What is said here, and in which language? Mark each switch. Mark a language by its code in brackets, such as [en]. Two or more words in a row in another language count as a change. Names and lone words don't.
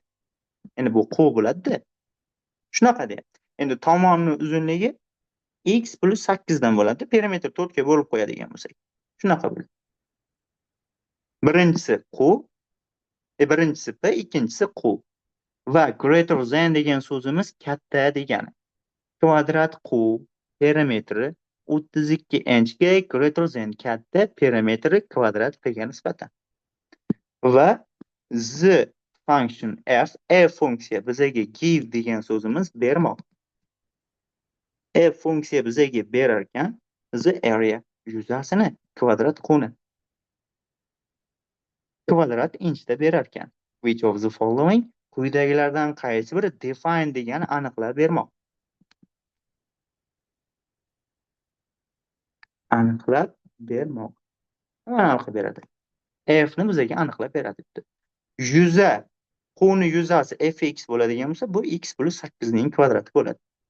[uz] Endi bu q bo'ladi-da. Shunaqa deyapti. Endi tomonni uzunligi x plus 8 dan bo'ladi. Perimetr 4 ga bo'lib qo'yadigan bo'lsak. Shunaqa bo'ladi. Birinchisi q, birinchisi p, ikkinchisi q. Va [en] greater than [uz] degan so'zimiz katta degani. Kvadrat q perimetri 32 inchga [en] greater than [uz] katta, perimetri kvadrat p ga nisbatan. Va z function f funksiya bizaga give degan so'zimiz bermoq. Funksiya bizaga berar ekan [en] the area [uz] yuzasini, kvadrat quni. Kvadrat inchda berar ekan. [en] Which of the following? [uz] Quyidagilardan qaysi biri define degani aniqlab bermoq. Aniqlab bermoq. Nima aniqlab beradi? F ni bizaga aniqlab beradi. Yuza, quni yuzasi fx bo'ladigan bo'lsa, bu x plus 8 ning kvadrati bo'ladi.